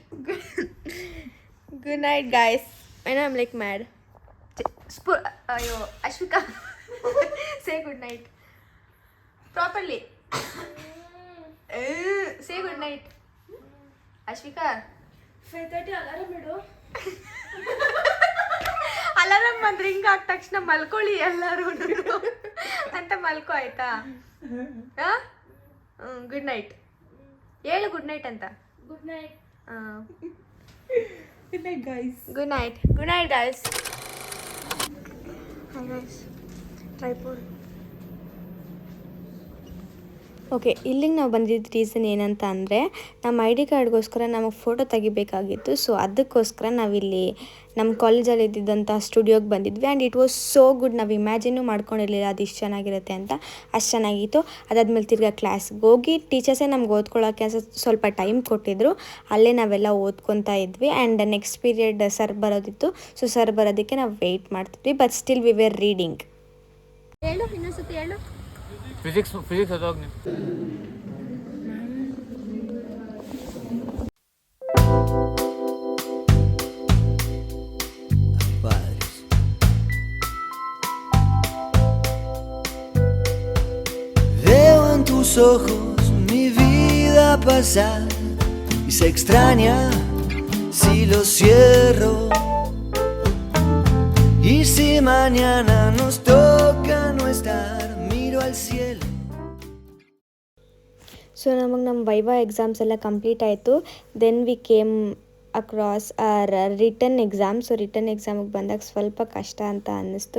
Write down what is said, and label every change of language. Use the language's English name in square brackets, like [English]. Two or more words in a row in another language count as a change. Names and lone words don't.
[English] Good night, guys. I know I'm like mad. Ashwika. Say good night. Properly. Say good night. Ashwika. [Kannada] 5:30 ಅಲಾರಾಮ್ ಇದು. ಅಲಾರಾಮ್ ಬಂದು ರಿಂಗ್ ಆದ ತಕ್ಷಣ ಮಲ್ಕೊಳ್ಳಿ ಎಲ್ಲರೂ ಅಂತ ಮಲ್ಕೋ ಆಯ್ತಾ. [English] good night [Kannada] ಹೇಳು, [English] good night [Kannada] ಅಂತ. [English] Good night. Good night, guys. Good night. Good night, guys. Hi, guys. Tripod. [Kannada] ಓಕೆ, ಇಲ್ಲಿಗೆ ನಾವು ಬಂದಿದ್ದ ರೀಸನ್ ಏನಂತ ಅಂದರೆ ನಮ್ಮ [English] I D card [Kannada] ನಮಗೆ ಫೋಟೋ ತೆಗಿಬೇಕಾಗಿತ್ತು. ಸೊ ಅದಕ್ಕೋಸ್ಕರ ನಾವಿಲ್ಲಿ ನಮ್ಮ ಕಾಲೇಜಲ್ಲಿ ಇದ್ದಿದ್ದಂಥ ಸ್ಟುಡಿಯೋಗೆ ಬಂದಿದ್ವಿ. [English] And it was so good. [Kannada] ನಾವು ಇಮ್ಯಾಜಿನೂ ಮಾಡ್ಕೊಂಡಿರಲಿಲ್ಲ ಅದು ಇಷ್ಟು ಚೆನ್ನಾಗಿರುತ್ತೆ ಅಂತ. ಅಷ್ಟು ಚೆನ್ನಾಗಿತ್ತು. ಅದಾದಮೇಲೆ ತಿರ್ಗಾ ಕ್ಲಾಸ್ಗೆ ಹೋಗಿ ಟೀಚರ್ಸೇ ನಮ್ಗೆ ಓದ್ಕೊಳ್ಳೋಕ್ಕೆ ಸ್ವಲ್ಪ ಟೈಮ್ ಕೊಟ್ಟಿದ್ದರು. ಅಲ್ಲೇ ನಾವೆಲ್ಲ ಓದ್ಕೊತಾ ಇದ್ವಿ. [English] And next period [Kannada] ಸರ್ ಬರೋದಿತ್ತು. ಸೊ ಸರ್ ಬರೋದಕ್ಕೆ ನಾವು ವೆಯ್ಟ್ ಮಾಡ್ತಿದ್ವಿ. [English] But still we were reading. [Kannada] ಹೇಳು ಇನ್ನೊಂದ್ಸತಿ ಹೇಳು. ಫಿಸಿಕ್ಸ್ ಓದೋವಾಗ ನೀವು [Spanish] Veo en tus ojos mi vida pasar y se extraña si lo cierro. Y si mañana nos toca no estar, miro al cielo. [Kannada] ಸೊ ನಮಗೆ ನಮ್ಮ [English] viva exams [Kannada] ಎಲ್ಲ ಕಂಪ್ಲೀಟ್ ಆಯಿತು. [English] Then we came across our written exam. [Kannada] ಸೊ [English] written exam [Kannada] ಬಂದಾಗ ಸ್ವಲ್ಪ ಕಷ್ಟ ಅಂತ ಅನ್ನಿಸ್ತು.